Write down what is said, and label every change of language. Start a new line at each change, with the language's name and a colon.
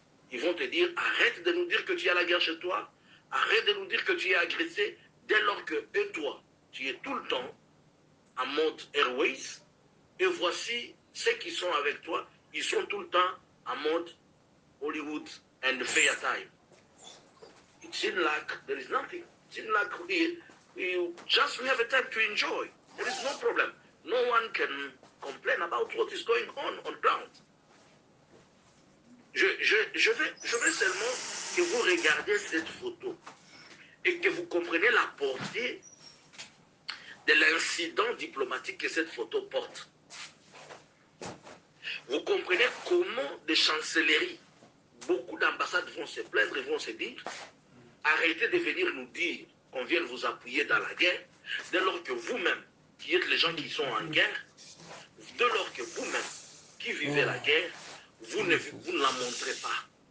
French: Ils vont te dire, arrête de nous dire que tu as la guerre chez toi, arrête de nous dire que tu es agressé, dès lors que toi, tu es tout le temps en mode Airways, et voici ceux qui sont avec toi, ils sont tout le temps en mode Hollywood and fair time.
English: It seems like there is nothing. It seems like we have a time to enjoy. There is no problem. No one can complain about what is going on ground.
French: Je veux seulement que vous regardiez cette photo et que vous compreniez la portée de l'incident diplomatique que cette photo porte. Vous comprenez comment des chancelleries, beaucoup d'ambassades vont se plaindre et vont se dire, arrêtez de venir nous dire qu'on vient vous appuyer dans la guerre, dès lors que vous-même, qui êtes les gens qui sont en guerre, dès lors que vous-même, qui vivez la guerre, vous ne la montrez pas.